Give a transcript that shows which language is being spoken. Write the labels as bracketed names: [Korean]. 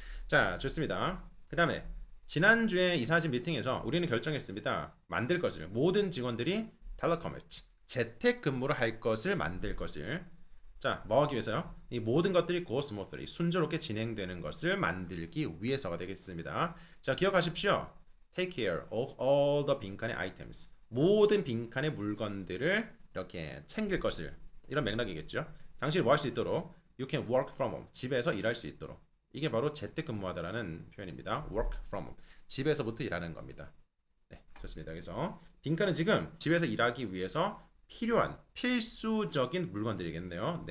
[Korean] 자, 좋습니다. 그 다음에 지난주에 이사진 미팅에서 우리는 결정했습니다. 만들 것을 모든 직원들이 텔레컴을 재택근무를 할 것을 만들 것을 자, 뭐 하기 위해서요? 이 모든 것들이 [English] go smoothly [Korean] 순조롭게 진행되는 것을 만들기 위해서가 되겠습니다. 자, 기억하십시오. [English] Take care of all the [Korean] 빈칸의 [English] items. [Korean] 모든 빈칸의 물건들을 이렇게 챙길 것을 이런 맥락이겠죠. 당신이 뭐 할 수 있도록 [English] You can work from home. [Korean] 집에서 일할 수 있도록. 이게 바로 재택근무하다라는 표현입니다. [English] Work from home. [Korean] 집에서부터 일하는 겁니다. 네, 좋습니다. 그래서 빈칸은 지금 집에서 일하기 위해서 필요한 필수적인 물건들이겠네요.